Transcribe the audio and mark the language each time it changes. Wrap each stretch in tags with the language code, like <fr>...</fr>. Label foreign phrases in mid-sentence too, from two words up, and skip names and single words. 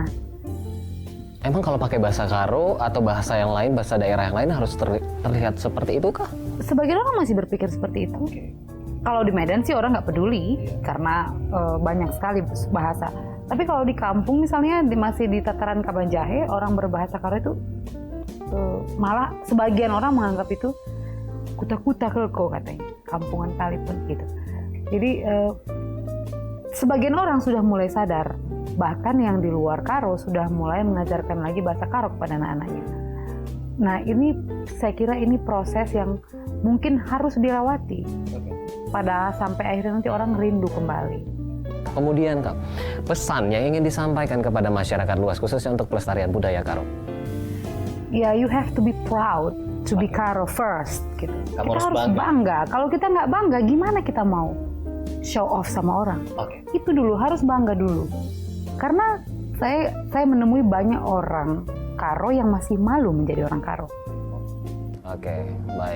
<id>emang kalau pakai bahasa Karo atau bahasa yang lain, bahasa daerah yang lain harus terlihat seperti itu kah? sebagian orang masih berpikir seperti itu. Kalau di Medan sih orang nggak peduli karena banyak sekali bahasa. Tapi kalau di kampung misalnya masih di tataran Kabanjahe, orang berbahasa Karo itu malah sebagian orang menganggap itu</id> <btx>kuta-kuta kelko</btx> <id>katanya, kampungan kali pun gitu. Jadi sebagian orang sudah mulai sadar, bahkan yang di luar Karo sudah mulai mengajarkan lagi bahasa Karo kepada anak-anaknya. Nah ini saya kira ini proses yang mungkin harus dirawati, pada sampai akhirnya nanti orang rindu kembali. Kemudian Kak, pesan yang ingin disampaikan kepada masyarakat luas khususnya untuk pelestarian budaya Karo. Ya,</id> <en>you have to be proud to be Karo first.</en> <id>Gitu. Kamu Kita harus bangga. Kalau kita nggak bangga, gimana kita mau</id> <en>show off</en> <id>sama orang? Itu dulu, harus bangga dulu. Karena saya menemui banyak orang Karo yang masih malu menjadi orang Karo. Oke, baik.</id>